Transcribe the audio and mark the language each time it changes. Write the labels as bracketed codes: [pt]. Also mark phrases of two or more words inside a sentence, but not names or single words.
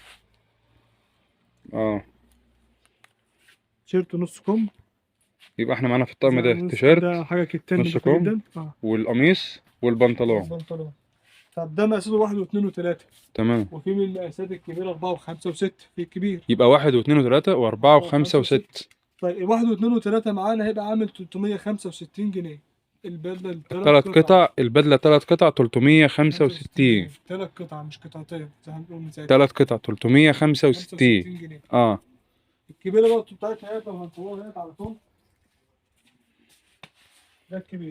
[ar] اه. تيشيرت نص كم. يبقى احنا معانا في الطقم ده ده تيشيرت حاجة كتان نص نضيفة كم جدا. والقميص والبنطلون. البنطلون. طب ده مقاساته 1 و2 و3. تمام. وفي من المقاسات الكبيرة 4 و5 و6. في الكبير. يبقى 1 و2 و3 و4 و5 و6. طيب 1 و2 و3 معانا هيبقى عامل 365 جنيه. البدلة الثلاث قطع. البدلة 3 قطع 365. 3 قطع مش قطعتين زي ما بنقول من ساعتها. 3 قطع 365 65 جنيه. اه. الكبيرة برضه بتاعتها هي هنصورها على طول. ده الكبير.